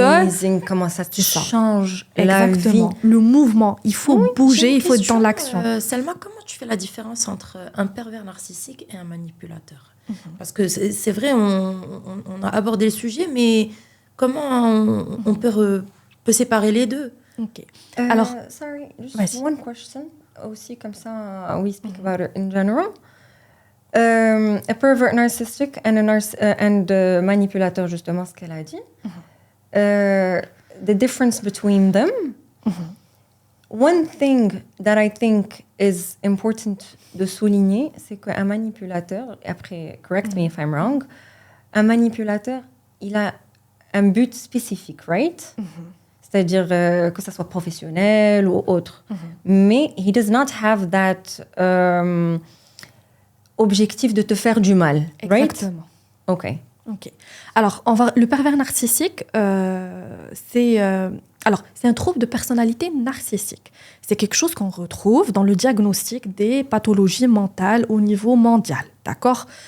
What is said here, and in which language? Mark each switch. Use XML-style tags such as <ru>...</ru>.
<fr>Amazing, comment ça change la vie. Le mouvement, il faut bouger, il faut être dans l'action. Selma, comment tu fais la différence entre un pervers narcissique et un manipulateur? Parce que c'est vrai, on a abordé le sujet, mais comment on peut séparer les deux? Ok.</fr> <en>Alors, sorry, just one question.</en> <fr>Aussi, comme ça,</fr> <en>we speak about it in general. A pervert narcissistic and a</en> <fr>manipulateur, justement, ce qu'elle a dit.</fr> <en>The difference between them. One thing that I think is important</en> <fr>de souligner, c'est qu'un manipulateur, après,</fr> <en>correct me if I'm wrong,</en> <fr>un manipulateur, il a un but spécifique, right? C'est-à-dire que ça soit professionnel ou autre.</fr> <en>Mais he does not have that...</en> <fr>objectif de te faire du mal, right? Exactement. Ok. Alors, le pervers narcissique, c'est un trouble de personnalité narcissique. C'est quelque chose qu'on retrouve dans le diagnostic des pathologies mentales au niveau mondial, d'accord?</fr>